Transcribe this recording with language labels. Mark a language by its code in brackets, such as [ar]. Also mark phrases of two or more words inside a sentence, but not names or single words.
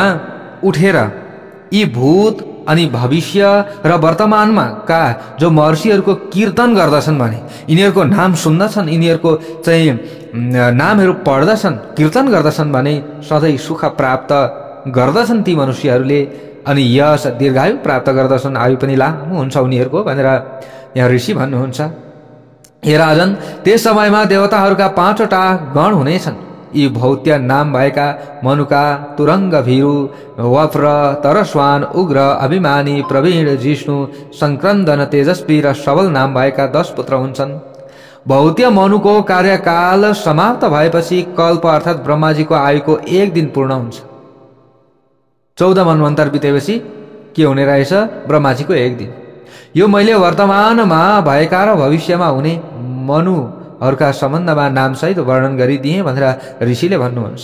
[ne] उठेर यी भूत अनि भविष्य र वर्तमानमा का जो महर्षिहरूको कीर्तन गर्दछन् भने यिनीहरूको नाम सुन्दछन्, यिनीहरूको चाहिँ नामहरू पढ्दछन्, कीर्तन गर्दछन् भने सधैँ सुख प्राप्त गर्दछन् ती मनुष्यहरूले अनि यश दीर्घायु प्राप्त गर्दछन्, आयु पनि लामो हुन्छ उनीहरूको भनेर यहाँ ऋषि भन्नुहुन्छ। हे राजन, त्यस समयमा देवताहरूका 5 वटा गण हुनेछन्। यी भौत्य नाम भएका मनुका तुरंग, भीरु, वप्र, तरस्वान, उग्र, अभिमानी, प्रवीण, जिष्णु, संक्रन्दन, तेजस्वी र सबल नाम भएका 10 पुत्र हुन्छन्। भौत्य मनुको कार्यकाल समाप्त भएपछि कल्प अर्थात् ब्रह्माजीको आयुको 1 दिन पूर्ण हुन्छ। 14 मन्वन्तर बितेपछि के हुने रहेछ? ब्रह्माजीको 1 दिन। यो मैले वर्तमानमा भएका र भविष्यमा हुने मनुहरूका सम्बन्धमा नामसहित वर्णन गरिदिएँ भनेर ऋषिले भन्नुहुन्छ।